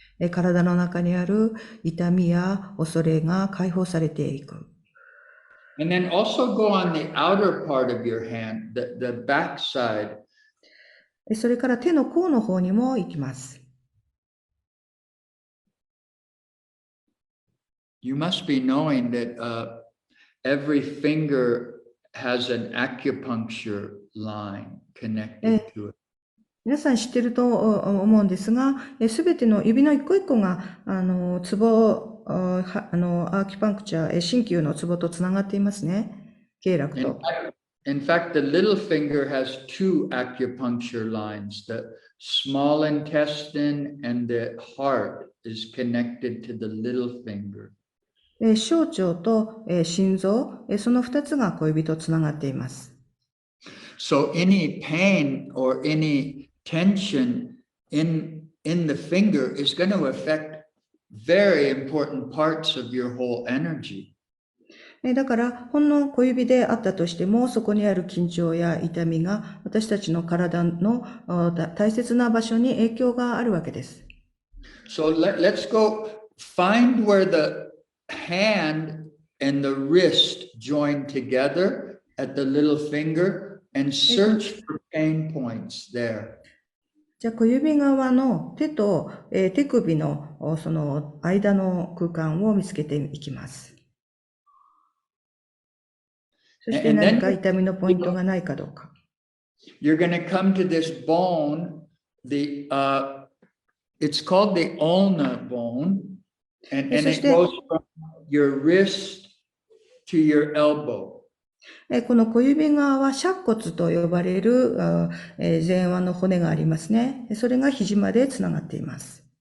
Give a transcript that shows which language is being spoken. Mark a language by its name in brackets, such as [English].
[Japanese] 体の中にある痛みや恐れが解放されていく。 [English] And then also go on the outer part of your hand, the back side. [Japanese] それから手の甲の方にも行きます。 [English] You must be knowing that every finger has an acupuncture line connected to it. [Japanese] 皆さん知ってると思うんですが、すべての指の一個一個が、ツボ、アーキュパンクチャー、鍼灸のツボとつながっていますね。経絡と。 [English] In fact, the little finger has two acupuncture lines. The small intestine and the heart is connected to the little finger. [Japanese] 小腸と心臓、その二つが小指とつながっています。 [English] So any pain or any tension in the finger is going to affect very important parts of your whole energy. [Japanese] だから、ほんの小指であったとしても、そこにある緊張や痛みが私たちの体の大切な場所に影響があるわけです。 [English] So let's go find where the hand and the wrist join together at the little finger and search for pain points there. [Japanese] じゃあ小指側の手と手首のその間の空間を見つけていきます。そして何か痛みのポイントがないかどうか。 [English] You're going to come to this bone, it's called the ulna bone, and it goes from your wrist to your elbow. [Japanese] この小指側は尺骨と呼ばれる前腕の骨がありますね。それが肘までつながっています。